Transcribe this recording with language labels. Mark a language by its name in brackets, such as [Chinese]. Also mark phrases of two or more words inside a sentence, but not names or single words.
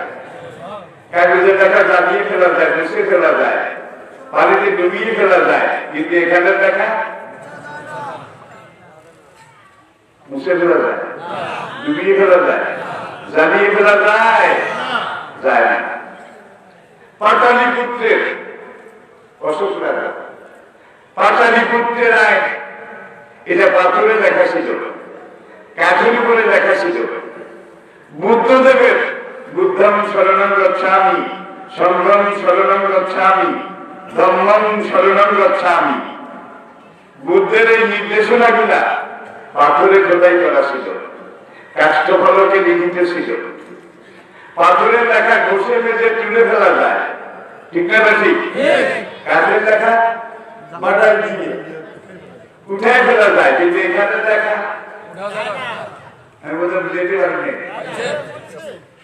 [Bangla] কাগজে লেখা জ্বালিয়ে ফেলা যায়, মুছে ফেলা যায়, পানিতে ডুবিয়ে ফেলা যায়, কিন্তু এখানে লেখা মুছে ফেলা যায়, ডুবিয়ে ফেলা যায়, জ্বালিয়ে ফেলা যায় যায় না। পাটালিপুত্রের অশোক রাজা, পাটালিপুত্রের আইন, এটা পাথরে লেখা ছিল, কাঠের উপরে লেখা ছিল। [Pali] বুদ্ধদেবের বুদ্ধং শরণং গচ্ছামি, সংঘং শরণং গচ্ছামি, ধম্মং শরণং গচ্ছামি, [Bangla] বুদ্ধের এই নির্দেশনাগুলা পাথরে খোদাই করা ছিল, কাষ্ঠফলকে লিখিত ছিল। পাথরের লেখা ঘষে মেজে তুলে ফেলা যায়, ঠিক না? ঠিক। কাঠের লেখা মাটার দিয়ে উঠায় ফেলা যায়, কিন্তু এখানে লেখা আমি বোধহয় বুঝতে পারিনি।